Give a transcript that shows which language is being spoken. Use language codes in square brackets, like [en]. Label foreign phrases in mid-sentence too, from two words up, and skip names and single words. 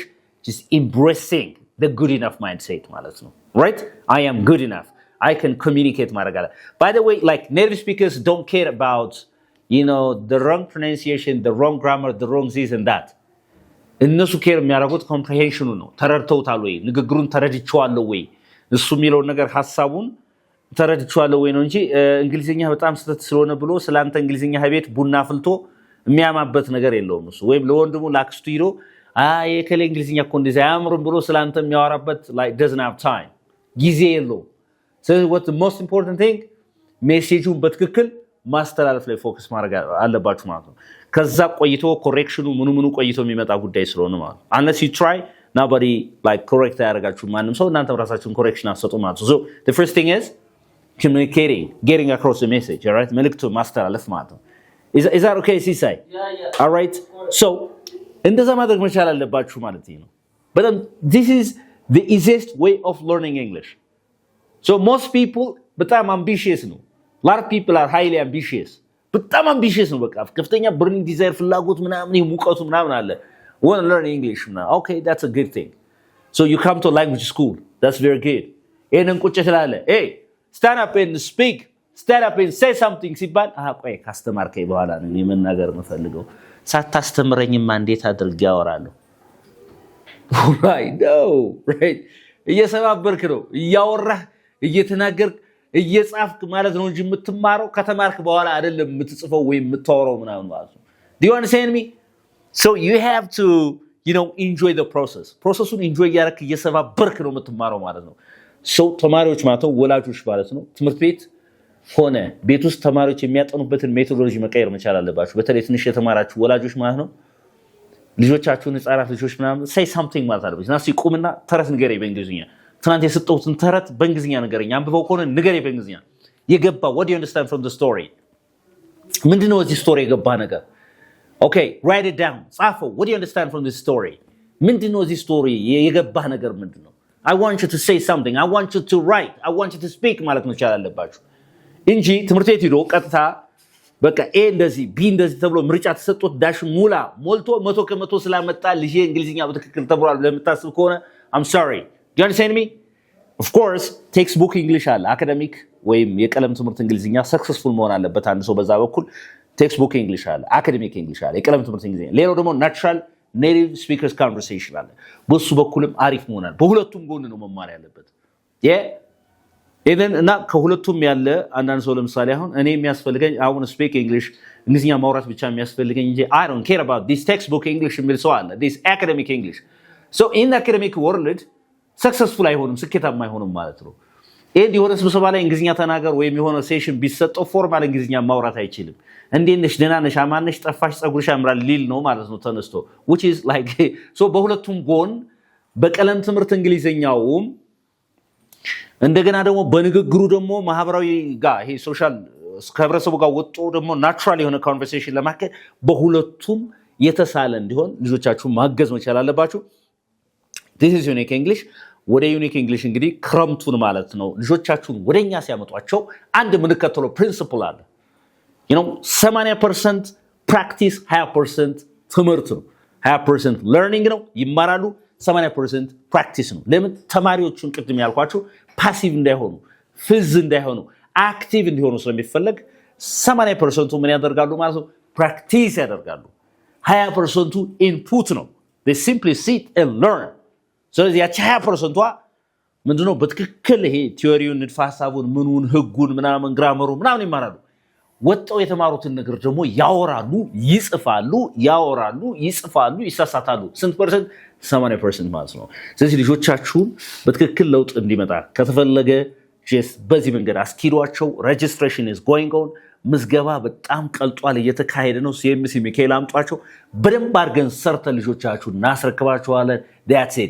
[en] Just embracing the good enough mindset [am] ማለት ነው. [en] Right? I am good enough. I can communicate ማረጋለ. By the way, like native speakers don't care about the wrong pronunciation, the wrong grammar, the wrong this and that. [am] እነሱ ኬር የሚያደርጉት ኮምፕሪሄንሽኑ ነው። ተረድተውታል ወይ ንግግሩን ተረድቼዋለሁ ወይ እሱ የሚለው ነገር ሐሳቡን ተረድቼዋለሁ ወይ ነው እንጂ እንግሊዝኛ በጣም ስተት ስለሆነ ብሎ ስላንተ እንግሊዝኛ ቤት ቡና ፍልቶ የሚያማበት ነገር የለውም እሱ። ወይም ለወንድሙ ላክስቱ ይሮ የከለ እንግሊዝኛ እኮ እንደዚህ አያምርም ብሎ ስላንተ የሚያወራበት [en] like doesn't have time [am] ጊዜ የለውም። [en] so what the most important thing [am] ሜሴጁን በትክክል ማስተላለፍ ላይ ፎከስ ማድረግ አለባችሁ ማለት ነው። ከዛ ቆይቶ ኮሬክሽኑ ምኑ ቆይቶ የሚመጣ ጉዳይ ስለሆነ ማለት ነው። [en] unless you try nobody like correct [am] ያደርጋችሁ ማንም ሰው እናንተ ራሳችሁን ኮሬክሽን አሰጡ ማለት ነው። [en] so the first thing is communicating, getting across the message, all right? [am] መልእክቱ ማስተላለፍ ማለት ነው። [en] is that okay [am] ሲሳይ? [en] Yeah. all right, so [am] እንደዛ ማድረግ መቻል አለባችሁ ማለት ነው። [en] but this is the easiest way of learning English. so most people በጣም ambitious ነው. a lot of people are highly ambitious. [am] በጣም ambitious ነው። በቃ ከፍተኛ [en] burning desire [am] ፍላጎት ምናምን ይሙቀቱ ምናምን አለ [en] want to learn English now. Okay, that's a good thing. So you come to language school. That's very good. [am] ይሄንን ቁጭ ስላለ [en] hey stand up and speak, stand up and say something [am] ሲባል ቆይ ካስተማርከኝ በኋላ ነው የመናገር የምፈልገው ሳታስተምረኝማ እንዴት አድርጌ አወራለሁ? [en] right no right [am] እየሰባበርክ ነው እያወራህ እየተናገርክ እየጻፍክ ማለት ነው እንጂ የምትማረው ከተማርክ በኋላ አይደለም የምትጽፈው ወይ የምታወራው ምናምን ማለት ነው። [en] do you understand me? so you have to enjoy the process. [am] ፕሮሰሱን ኢንጆይ ያረክ እየሰባበርክ ነው የምትማረው ማለት ነው። so ተማሪዎች ማለት ነው ወላጆች ማለት ነው ትምህርት ቤት ሆነ ቤት ውስጥ ተማሪዎች የሚያጠኑበትን ሜቶዶሎጂ መቀየር መቻል አለባችሁ። በተለይ ትንሽ የተማራችሁ ወላጆች ማለት ነው ልጆቻችሁን ህፃናት ልጆች ምናምን [en] say something [am] ማለት አለባችሁ። ናሲ ቁምና ተረት ንገረኝ በእንግሊዝኛ ትናንት የሰጠሁትን ተረት በእንግሊዝኛ ንገረኝ አንብበው ከሆነ ንገረኝ በእንግሊዝኛ የገባ [en] what do you understand from the story? [am] ምንድነው እዚህ ስቶሪ የገባ ነገር? [en] okay write it down ጻፈው what do you understand from this story? [am] ምንድነው እዚህ ስቶሪ የገባ ነገር ምንድነው? [en] I want you to say something, I want you to write, I want you to speak [am] ማለት ነው ይቻላል አለባችሁ እንጂ ትምህርት ቤት ሄዶ ቀጥታ በቃ ኤ እንደዚህ ቢ እንደዚህ ተብሎ ምርጫ ተሰጥቶት ዳሽ ሙላ ሞልቶ 100% ስላመጣ ልጅ እንግሊዝኛ በትክክል ተብሏል ለምታስብ ከሆነ [en] I'm sorry. do you understand me? [am] of course [en] textbook English [am] አለ አካዳሚክ ወይም የቀለም ትምህርት እንግሊዝኛ ሰክሰስፉል መሆን አለበት አንድ ሰው በዛ በኩል [en] textbook English [am] አለ አካዳሚክ English አለ የቀለም ትምህርት እንግሊዝኛ ሌላው ደግሞ [en] natural native speakers conversation [am] አለ በሱ በኩልም አሪፍ መሆን አለ በሁለቱም ጎን ነው መማር ያለበት even እና ከሁለቱም ያለ አንዳንድ ሰው ለምሳሌ አሁን እኔ የሚያስፈልገኝ [en] I want to speak English [am] እንግሊዝኛ ማውራት ብቻ የሚያስፈልገኝ እንጂ [en] I don't care about this textbook English [am] የሚል ሰው አለ [en] this academic English. so in the academic world successful [am] አይሆንም ስኬታማ አይሆንም ማለት ነው። ኤንድ የሆነ ስብሰባ ላይ እንግሊዝኛ ተናገር ወይም የሆነ ሴሽን ቢሰጠው ፎርማል እንግሊዝኛ ማውራት አይችልም። እንዴት ነሽ ደህና ነሽ አማነሽ ጠፋሽ ጸጉርሽ ያምራል ሊል ነው ማለት ነው ተነስቶ [en] which is like so [am] በሁለቱም ጎን በቀለም ትምህርት እንግሊዝኛውም እንደገና ደግሞ በንግግሩ ደግሞ ማህበራዊ ጋር ይሄ ሶሻል ከህብረተሰቡ ጋር ወጥቶ ደግሞ ናቹራል የሆነ ኮንቨርሴሽን ለማከል በሁለቱም የተሳለ እንዲሆን ልጆቻችሁን ማገዝ መቻል አለባችሁ። [en] this is unique English. [am] ወደ ዩኒክ እንግሊሽ እንግዲህ ክረምቱን ማለት ነው ልጆቻችሁን ወደኛ ሲያመጧቸው አንድ የምንከተለው ፕሪንሲፕል አለ 80% ፕራክቲስ 20% ትምህርት ነው 20% ለርኒንግ ነው ይማራሉ 80% ፕራክቲስ ነው። ለምን ተማሪዎቹን ቅድም ያልኳችሁ ፓሲቭ እንዳይሆኑ ፍዝ እንዳይሆኑ አክቲቭ እንዲሆኑ ስለሚፈልግ 80% ምን ያደርጋሉ ማለት ነው ፕራክቲስ ያደርጋሉ 20% ኢንፑት ነው [en] they simply sit and learn. [am] ስለዚህ ያቺ 20%ዋ ምንድነው በትክክል ይሄ ቲዮሪውን ንድፈ ሐሳቡን ምኑን ህጉን ምናምን ግራመሩ ምናምን ይማራሉ። ወጣው የተማሩትን ነገር ደግሞ ያወራሉ ይጽፋሉ ያወራሉ ይጽፋሉ ይሳሳታሉ። ስንት ፐርሰንት 80% ማለት ነው። ስለዚህ ልጆቻችሁን በትክክል ለውጥ እንዲመጣ ከተፈለገ በዚህ መንገድ አስኪዷቸው [en] registration is going on [am] ምዝገባ በጣም ቀልጧል እየተካሄደ ነው። ሲኤምሲ ሚካኤል አምጧቸው በደንብ አድርገን ሰርተን ልጆቻችሁን እናስረክባችኋለን። [en] that's it.